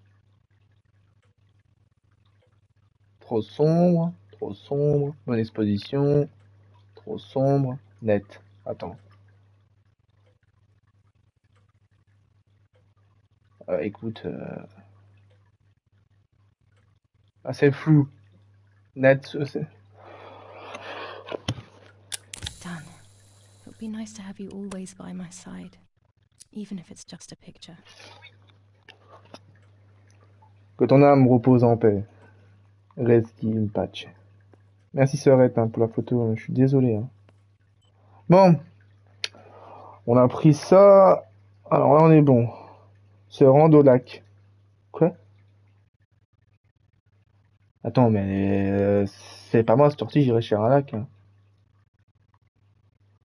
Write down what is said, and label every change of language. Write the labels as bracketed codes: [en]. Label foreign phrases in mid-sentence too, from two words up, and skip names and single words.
[fr] Trop sombre, bonne exposition, trop sombre, net. Attends, écoute, c'est flou. Net, c'est... [en] Dan, it would be nice to have you always by my side, even if it's just a picture. [fr] Que ton âme repose en paix. [it] Resti in pace. [fr] Merci Sœurette hein, pour la photo, je suis désolé. Hein. Bon, on a pris ça. Alors là on est bon. Se rendre au lac. Quoi? Attends, mais c'est pas moi cette sortie, j'irai chez un lac.